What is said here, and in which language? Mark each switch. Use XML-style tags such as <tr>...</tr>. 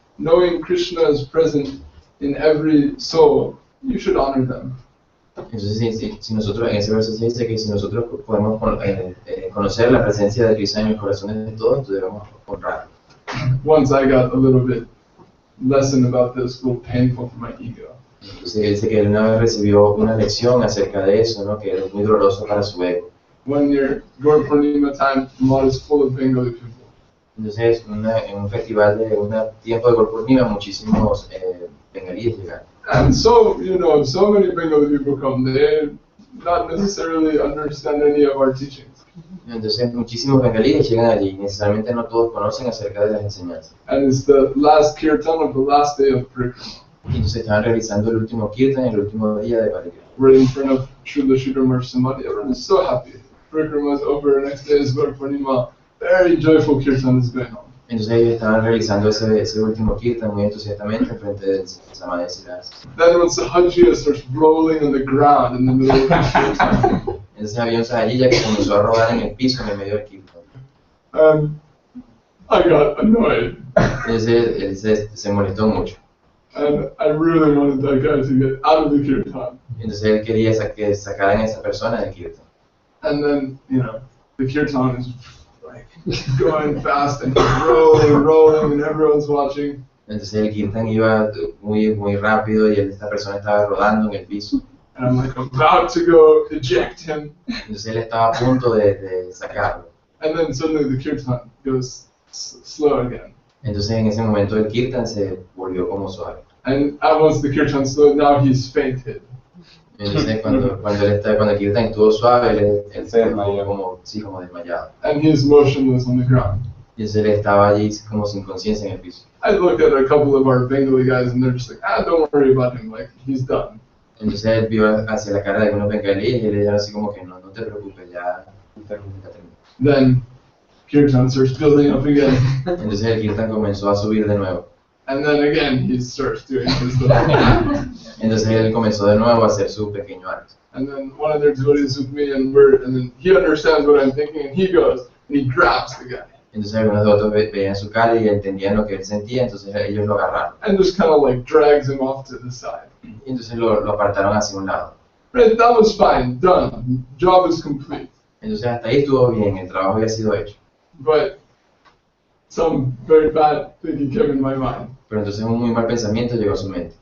<en>Knowing Krishna is present in every soul, you should honor them.</en> <es>Entonces, si nosotros, en ese verso se dice que si nosotros podemos conocer la presencia de Krishna en los corazones de todos, entonces debemos honrarlo.</es> <en>Once I got a little bit lesson about this, a little painful for my ego.</en> <es>Entonces dice que él una vez recibió una lección acerca de eso, ¿no? Que es muy doloroso para su ego.</es> <en>When your Gaur Purnima time, Kamal is full of Bengali people.</en> <es>Entonces, en un festival de un tiempo de Gaur Purnima, muchísimos bengalíes llegaron.</es> <en>And so, you know, so many Bengali people come, they not necessarily understand any of our teachings.</en> <es>Entonces, muchísimos bengalíes llegan allí, y necesariamente no todos conocen acerca de las enseñanzas.</es> <en>And it's the last kirtan of the last day of Parikrama.</en> <es>Entonces estaban realizando el último kirtan, el último día de Parikrama.</es> <en>We're in front of Srila Sridhar Samadhi. Everyone is so happy. Parikrama is over, next day is Gaur Purnima. Very joyful kirtan is going on.</en> <es>Entonces ellos estaban realizando ese último kirtan muy entusiastamente frente del Samadhi de Sridhar.</es> <en>Then when Sahajiya starts rolling on the ground in the middle of the kirtan.</en> <es>Entonces había un Sahajiya que comenzó a rodar en el piso en el medio del kirtan.</es> <en>I got annoyed.</en> <es>Entonces él se molestó mucho.</es> <en>And I really wanted that guy to get out of the kirtan.</en> <es>Entonces él quería que sacaran a esa persona del kirtan.</es> <en>And then, you know, the kirtan is like going fast and rolling, and everyone's watching.</en> <es>Entonces el kirtan iba muy rápido y esta persona estaba rodando en el piso.</es> <en>And I'm like about to go eject him.</en> <es>Entonces él estaba a punto de sacarlo.</es> <en>And then suddenly the kirtan goes slow again.</en> <es>Entonces en ese momento el kirtan se volvió como suave.</es> <en>And once the kirtan slowed, now he's fainted.</en> <es>Entonces cuando el kirtan estuvo suave, él se desmayó como desmayado.</es> <en>And he's motionless on the ground.</en> <es>Y entonces él estaba allí como sin conciencia en el piso.</es> <en>I looked at a couple of our Bengali guys and they're just like, don't worry about him, like he's done.</en> <es>Entonces él vio hacia la cara de algunos bengalíes y él dijo así como que no te preocupes, ya terminó.</es> <en>Then kirtan starts building up again.</en> <es>Entonces el kirtan comenzó a subir de nuevo.</es> <en>And then again he starts doing his little.</en> <es>Entonces él comenzó de nuevo a hacer su pequeño acto.</es> <en>And then one of their devotees with me and then he understands what I'm thinking and he goes and he grabs the guy.</en> <es>Entonces algunos de otros veían su cara y entendían lo que él sentía, entonces ellos lo agarraron.</es> <en>And just kind of like drags him off to the side.</en> <es>Y entonces lo apartaron hacia un lado.</es> <en>Right, that was fine, done, job is complete.</en> <es>Entonces hasta ahí estuvo bien, el trabajo había sido hecho.</es> <en>But some very bad thinking came in my mind.</en> <es>Pero entonces un muy mal pensamiento llegó a su mente.</es>